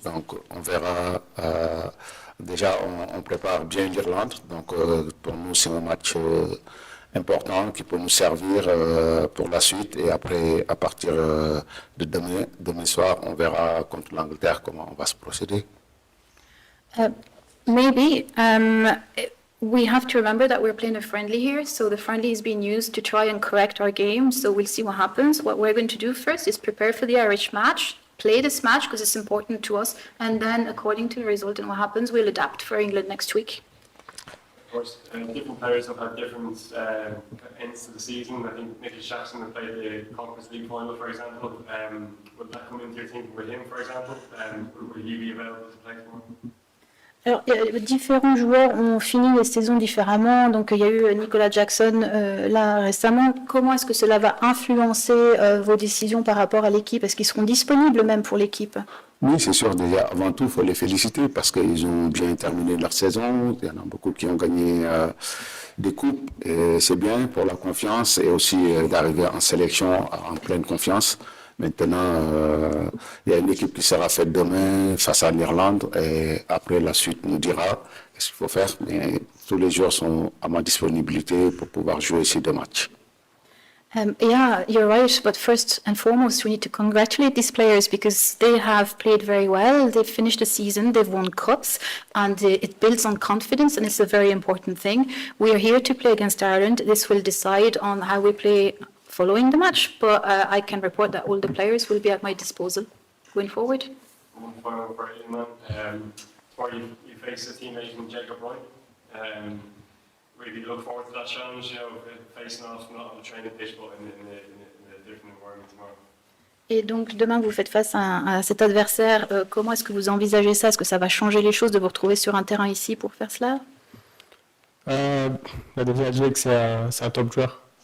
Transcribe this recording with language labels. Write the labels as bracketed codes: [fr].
[fr] Donc, on verra. Déjà, on prépare bien l'Irlande. Donc, pour nous, c'est un match important qui peut nous servir pour la suite. Et après, à partir de demain soir, on verra contre l'Angleterre comment on va se procéder. [en] Maybe. We have to remember that we're playing a friendly here, so the friendly is being used to try and correct our game, so we'll see what happens. What we're going to do first is prepare for the Irish match, play this match because it's important to us, and then according to the result and what happens, we'll adapt for England next week. Of course, different players have had different ends to the season. I think Nicky Jackson had played the Conference League final, for example. Would that come into your thinking with him, for example? Would he be available to play tomorrow? [fr] Alors, différents joueurs ont fini les saisons différemment. Donc, il y a eu Nicolas Jackson là récemment. Comment est-ce que cela va influencer vos décisions par rapport à l'équipe? Est-ce qu'ils seront disponibles même pour l'équipe? Oui, c'est sûr. Déjà, avant tout, il faut les féliciter parce qu'ils ont bien terminé leur saison. Il y en a beaucoup qui ont gagné des coupes. Et c'est bien pour la confiance et aussi d'arriver en sélection en pleine confiance. Maintenant, il y a une équipe qui sera faite demain face à l'Irlande et après la suite nous dira ce qu'il faut faire. Mais tous les joueurs sont à ma disponibilité pour pouvoir jouer ces deux matchs. [en] Yeah, you're right. But first and foremost, we need to congratulate these players because they have played very well. They've finished the season, they've won cups, and it builds on confidence, and it's a very important thing. We are here to play against Ireland. This will decide on how we play following the match, but I can report that all the players will be at my disposal going forward. One final for Iliman. Tomorrow you face a teammate in Jacob Roy. Really look forward to that challenge, you know, facing off not on the training pitch, but in a different environment tomorrow. [fr] Et donc demain vous faites face à cet adversaire. Comment est-ce que vous envisagez ça? Est-ce que ça va changer les choses de vous retrouver sur un terrain ici pour faire cela? Déjà, Jake, c'est un top joueur.